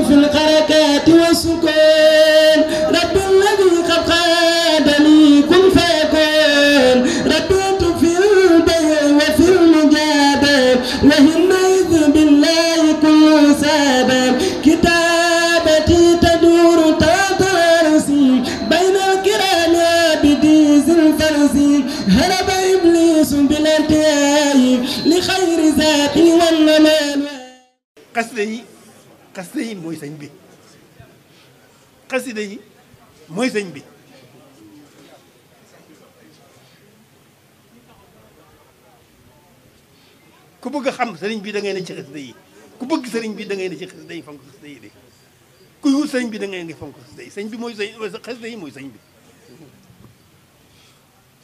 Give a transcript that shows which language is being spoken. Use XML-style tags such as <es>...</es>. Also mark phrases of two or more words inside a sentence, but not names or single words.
<ar>في الحركات والسكون رب الذي قد قادني كن فيكون ربيت في البيع وفي المجادة وهميت بالله كل سادة كتابتي تدور تحت رأسي بين الكرام عابدي ذي الفرس هرب إبليس بلا انتهاء لخير ذاتي والنمال</ar> <wo>xasida yi mooy sëñ bi xasida yi mooy sëñ bi ku bëgg a xam sëriñ bi da ngay ne ci xasida yi ku bëgg sëriñ bi da ngay ne ci xasida yi fonk xasida yi de kuy wut sëriñ bi da ngay ne fonk xasida yi sëñ bi mooy sëñ xasida yi mooy sëñ bi</wo>